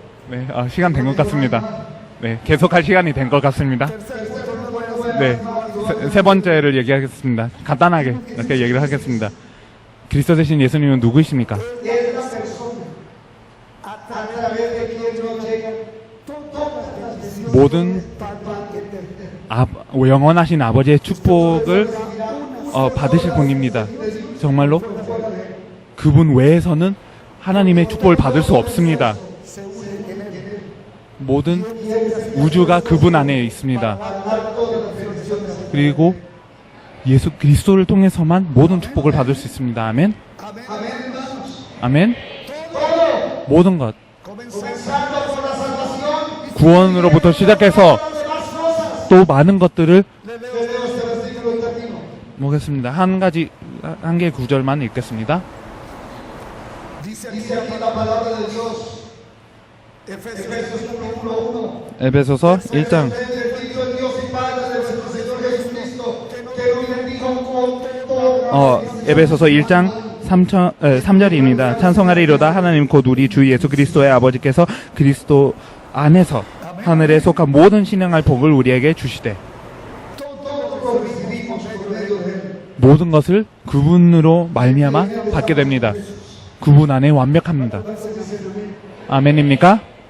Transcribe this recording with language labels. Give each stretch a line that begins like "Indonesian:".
Korean: 네, 시간 된 것 같습니다. 네, 계속할 시간이 된 것 같습니다. 네, 세 번째를 얘기하겠습니다. 간단하게 이렇게 얘기를 하겠습니다. 그리스도 되신 예수님은 누구이십니까?
Spanish: Es la persona a través de quien nos llegan todas las bendiciones
Korean: 모든 영원하신 아버지의 축복을 받으실 분입니다. 정말로 그분 외에서는 하나님의 축복을 받을 수 없습니다. 모든 우주가 그분 안에 있습니다. 그리고 예수 그리스도를 통해서만 모든 축복을 받을 수 있습니다. 아멘. 아멘. 모든 것
Spanish: comenzando por la salvación.
Korean: 구원으로부터 시작해서 또 많은 것들을
Spanish: Leo este versículo y termino.
Korean: 보겠습니다. 한 개의 구절만 읽겠습니다.
Spanish: Dice Dice aquí la palabra de Dios. Efesios 1:1.
Korean: 에베소서 1장
Spanish: Bendito el Dios y Padre de nuestro Señor Jesucristo, que nos bendijo con toda
Korean: 에베소서 1장 3절입니다. 찬송하리로다 하나님 곧 우리 주 예수 그리스도의 아버지께서 그리스도 안에서 하늘에 속한 모든 신령할 복을 우리에게 주시되
Spanish: todo lo recibimos por medio de él.
Korean: 모든 것을 그분으로 말미암아 받게 됩니다. 그분 안에 완벽합니다. 아멘입니까?